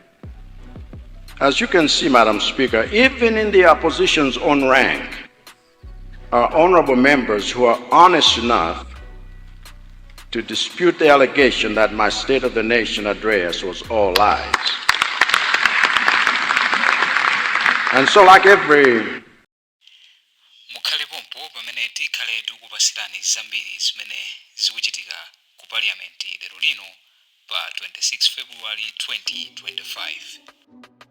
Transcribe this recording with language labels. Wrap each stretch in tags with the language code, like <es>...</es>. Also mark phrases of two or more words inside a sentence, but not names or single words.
<en>As you can see, Madam Speaker, even in the opposition's own rank are honorable members who are honest enough to dispute the allegation that my State of the Nation address was all lies. And so, like every</en> <ny>mukhale pompo pamene tikhale tikupasirani zambiri zimene zikuchitika ku Parliament lero lino pa 26 February 2025.</ny>